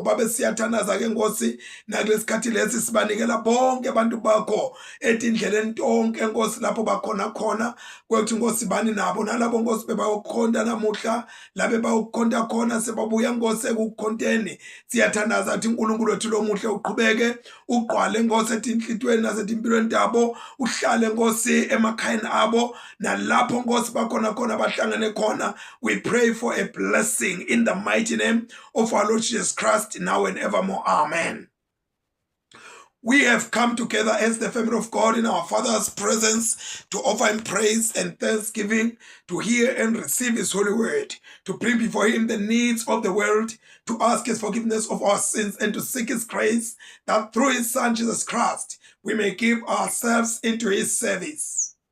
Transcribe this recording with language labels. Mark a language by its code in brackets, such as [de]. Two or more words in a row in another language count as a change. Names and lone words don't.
[ss] Babe siyathandaza ke Nkosi nakulesikhathi lesi sibanikela bonke abantu bakho etindleleni tonke Nkosi lapho bakhona khona, kwekuthi Nkosi bani nabo nalabo Nkosi bebayokukhonta namuhla labe bayokukhonta khona sebabuya Nkosi ekukhonteni. Siyathandaza ukuthi uNkulunkulu wethu lomuhle uqhubeke uqwale Nkosi etinhlitweni nasetimpilweni tabo, uhlale Nkosi emakhayeni abo nalapho Nkosi bakhona khona bahlangene khona. [en] We pray for a blessing in the mighty name of our Lord Jesus Christ now and evermore. Amen. We have come together as the family of God in our Father's presence to offer Him praise and thanksgiving, to hear and receive His holy word, to bring before Him the needs of the world, to ask His forgiveness of our sins, and to seek His grace, that through His Son Jesus Christ we may give ourselves into His service.